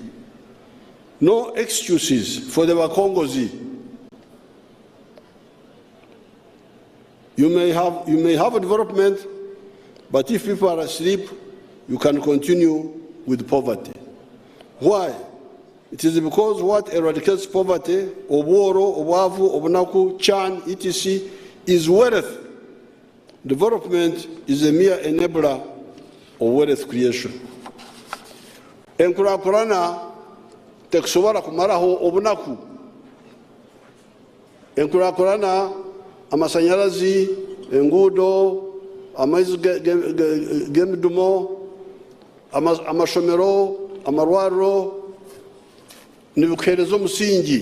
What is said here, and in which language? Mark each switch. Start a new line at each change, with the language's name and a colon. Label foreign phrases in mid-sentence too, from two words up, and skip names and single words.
English: No excuses for the Wakongozi. You may have a development, but if people are asleep, you can continue with poverty. Why? It is because what eradicates poverty,
Nyankole: obworo, obavu, obunaku,
English: chan, etc., is wealth. Development is a mere enabler of wealth creation.
Nyankole: Enkurakurana tekusobora kumaraho obunaku. Enkurakurana amasanyalazi, engudo, amaizi gemidumo, amashomero, amarwaro, nibukerezo omusingi.